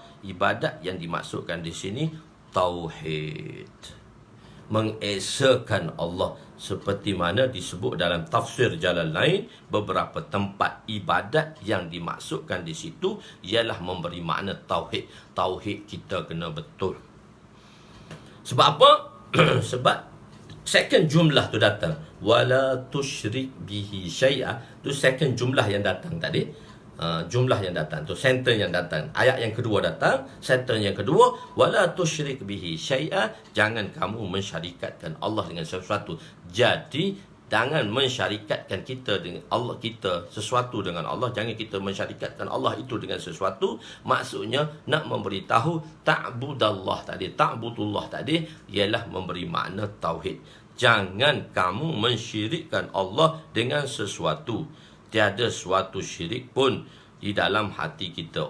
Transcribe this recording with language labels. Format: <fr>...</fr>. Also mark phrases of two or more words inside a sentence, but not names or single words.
<ms>Ibadat yang dimaksudkan di sini tauhid, mengesakan Allah, seperti mana disebut dalam tafsir Jalalain. Beberapa tempat ibadat yang dimaksudkan di situ ialah memberi makna tauhid. Tauhid kita kena betul. Sebab apa? Sebab second jumlah tu datang,</ms> <ar>ولا تشرك به شيئا.</ar> <ms>Tu second jumlah yang datang tadi. Jumlah yang datang tu, sentence yang datang, ayat yang kedua datang, sentence yang kedua,</ms> <ar>ولا تشرك به شيئا,</ar> <ms>jangan kamu mensyarikatkan Allah dengan sesuatu. Jadi jangan mensyarikatkan kita dengan Allah, kita sesuatu dengan Allah. Jangan kita mensyarikatkan Allah itu dengan sesuatu. Maksudnya nak memberitahu ta'budallah tadi, ta'budullah tadi ialah memberi makna tauhid. Jangan kamu mensyirikkan Allah dengan sesuatu. Tiada suatu syirik pun di dalam hati kita.</ms>